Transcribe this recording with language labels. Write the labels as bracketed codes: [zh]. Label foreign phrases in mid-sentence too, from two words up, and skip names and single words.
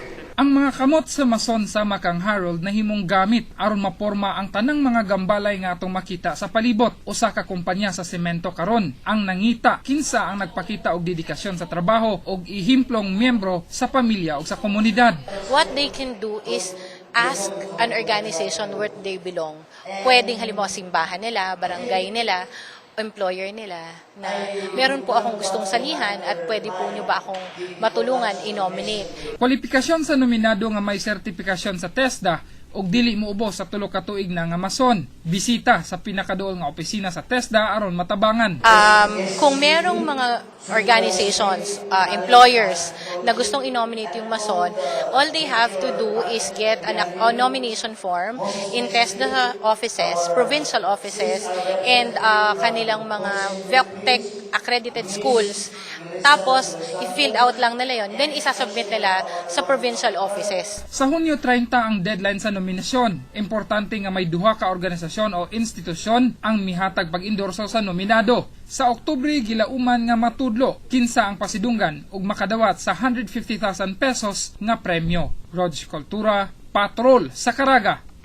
[ceb] Ang mga kamot sa mason sama kang Harold na himong gamit aron maporma ang tanang mga gambalay nga atong makita sa palibot. Usa ka kumpanya sa semento karon ang nangita kinsa ang nagpakita og dedikasyon sa trabaho og ihimplong miyembro sa pamilya ug sa komunidad. [en] What they can do is ask an organization where they belong. [tl] Pwedeng halimbawa simbahan nila, barangay nila, employer nila na meron po akong gustong salihan at pwede po nyo ba akong matulungan i-nominate. [ceb] Kwalifikasyon sa nominado nga may sertifikasyon sa TESDA ug dili moubos sa 3 ka tuig na nga mason. Bisita sa pinakaduol nga opisina sa TESDA aron matabangan. [tl] Kung merong mga organizations, employers na gustong i-nominate yung mason, [en] all they have to do is get a nomination form in TESDA offices, provincial offices, and [tl] kanilang mga [en] VECTEC accredited schools. [tl] Tapos, i-filled out lang nila yon, then isasubmit nila sa [en] provincial offices. [ceb] Sa Hunyo 30 ang deadline sa nominasyon. Importante nga may duha ka organisasyon o institusyon ang mihatag pag-endorso sa nominado. Sa Oktubre gilauman nga matudlo kinsa ang pasidunggan ug makadawat sa 150,000 pesos nga premyo. Rog Cultura, Patrol sa Caraga.